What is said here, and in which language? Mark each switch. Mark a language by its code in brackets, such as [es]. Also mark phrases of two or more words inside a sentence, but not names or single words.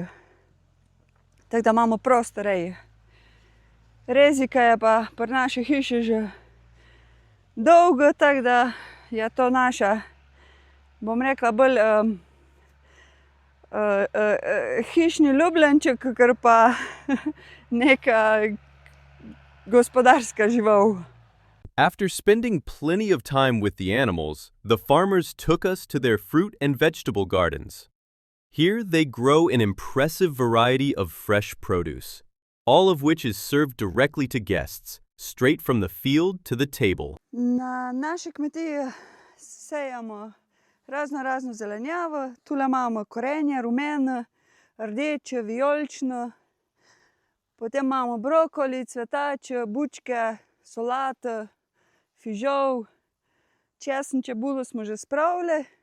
[sl] Tako da imamo prosto reji. Rezika je pa pri naši hiši že dolgo, tako da je to naša, bom rekla, bolj hišni ljubljenček, kakor pa neka gospodarska žival. [en] After spending plenty of time with the animals, the farmers took us to their fruit and vegetable gardens. Here they grow an impressive variety of fresh produce, all of which is served directly to guests, straight from the field to the table. [sl] Na naši kmetiji sejamo razno zelenjavo. Tule imamo korenje, rumeno, rdeče, vijolično. Potem imamo brokoli, cvetače, bučke, solato, fižol, česen, čebulo smo že spravili.